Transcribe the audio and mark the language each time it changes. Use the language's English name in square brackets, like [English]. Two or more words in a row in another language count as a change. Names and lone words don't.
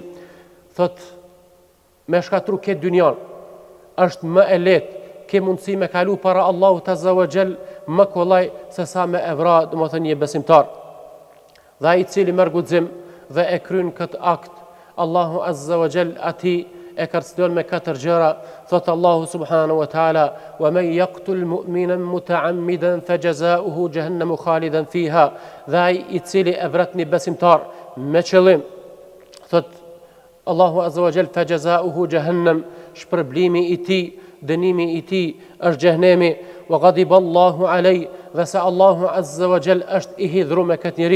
[Albanian] Thot me shkatru këtë dynjan është më e lehtë, ke mundësi me kalu para Allahut [Arabic] عز وجل [Albanian] më kollaj se sa me evra, domethënë një besimtar. Dhe ai i cili merr guxim dhe e kryen këtë akt, Allahu [Arabic] عز وجل [Albanian] ati e kërcënon me 4 gjëra. [Arabic] Thot الله سبحانه وتعالى، ومن يقتل مؤمنا متعمدا فجزاؤه جهنم خالدا فيها. [Albanian] Dhe ai i cili e vret një besimtar me qëllim, thot Allahu [Arabic] عز وجل, فجزاؤه جهنم, [Albanian] shpërblimi i tij, dënimi i tij është xhehenemi. [Arabic] وغضب الله علي, [Albanian] dhe se Allahu [Arabic] عز وجل [Albanian] është i hidhur me këtë njeri.